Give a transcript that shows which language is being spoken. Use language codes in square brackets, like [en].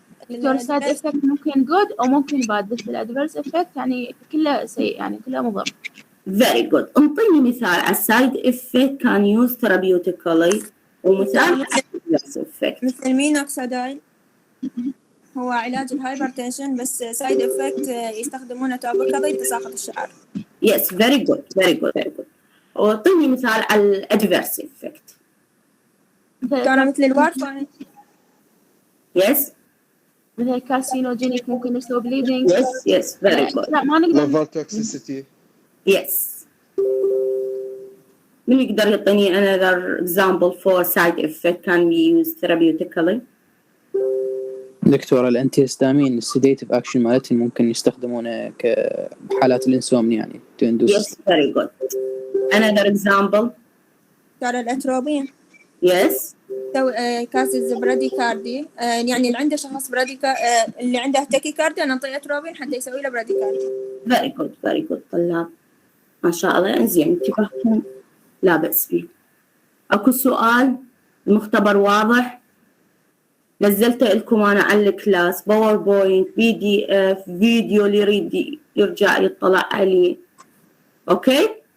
[ar] دكتور side effect ممكن good أو ممكن bad، بس الادفيرس effect يعني كله سيء، يعني كله مضر. [en] Very good. [ar] انطيني مثال على [en] side effect can use therapeutically [ar] ومثال على [en] adverse effect. [ar] مثل مينوكسيدايل هو علاج الهايبرتنشن، بس سايد افكت يستخدمونه توبيكالي لتساقط الشعر. [en] Yes, very good, very good, very good. [ar] واعطيني مثال على adverse effect. كان مثل الوارفارين. [en] Yes. [ar] مثل كارسينوجينيك ممكن يسوي bleeding. [en] Yes, very good. [ar] لا ما نقدر. [en] Liver toxicity. Yes. [ar] من يقدر يعطيني [en] another example for side effect can be used therapeutically؟ [ar] دكتور الانتيهستامين السيديتيف اكشن مالتهم ممكن يستخدمونه كحالات الانسومنيا يعني تندوس. [en] Yes, very good. Another example. [ar] كان الاتروبين. [en] Yes. [ar] كاسز براديكاردي، يعني اللي عنده شخص اللي عنده تاكيكارديا نعطيه اتروبين حتى يسوي له براديكاردي. [en] Very good, very good [ar] طلاب ما شاء الله. انزين انتبهتم لا بأس فيه. اكو سؤال؟ المختبر واضح؟ نزلته لكم انا على الكلاس باوربوينت PDF فيديو اللي يريد يرجع يطلع عليه. اوكي